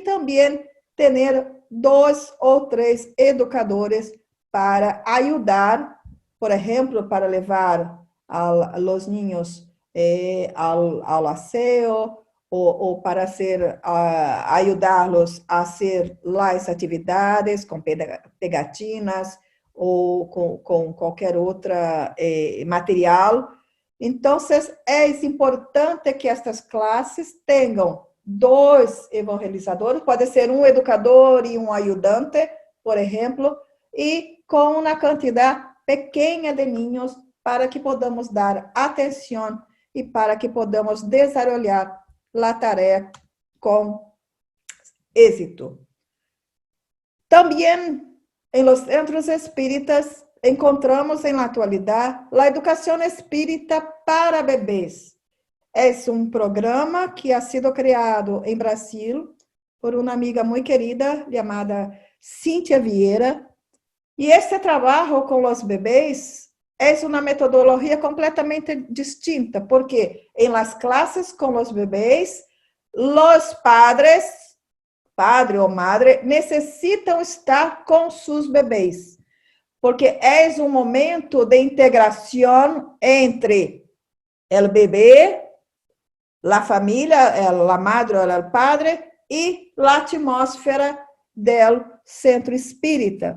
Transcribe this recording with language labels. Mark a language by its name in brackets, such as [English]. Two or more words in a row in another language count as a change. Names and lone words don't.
[Portuguese] também ter 2 ou 3 educadores para ajudar, por exemplo, para levar os niños ao aseo ou para ajudá-los a fazer as atividades com pegatinas ou com qualquer outra material. Então, é importante que estas classes tenham 2 evangelizadores, pode ser um educador e um ajudante, por exemplo, e com uma quantidade pequena de niños para que podamos dar atenção e para que podamos desenvolver a tarefa com êxito. Também, [Spanish] em los centros espíritas, encontramos en la actualidad la educación espírita para bebés. Es un programa que ha sido creado en Brasil por una amiga muy querida llamada Cíntia Vieira. Y este trabajo con los bebés es una metodología completamente distinta, porque en las clases con los bebés, los padres, padre o madre, [Portuguese] necessitam estar com seus bebês, porque é um momento de integração entre o bebê, a família, a madre ou o padre, e a atmosfera do centro espírita.